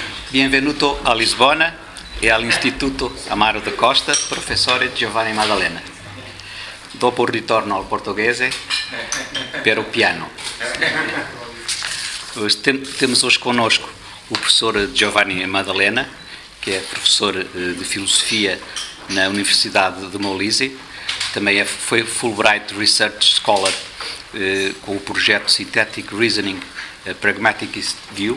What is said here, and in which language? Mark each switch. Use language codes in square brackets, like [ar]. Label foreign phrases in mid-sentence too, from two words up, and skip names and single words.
[it] Benvenuto a Lisbona e all'Istituto Amaro da Costa, professore Giovanni Maddalena. Dopo il ritorno al portoghese, per o piano. [pt] Temos hoje connosco o professor Giovanni Maddalena, que é professor de Filosofia na Universidade de Molise. Também foi Fulbright [en] Research Scholar [pt] com o projeto Synthetic Reasoning Pragmatic View.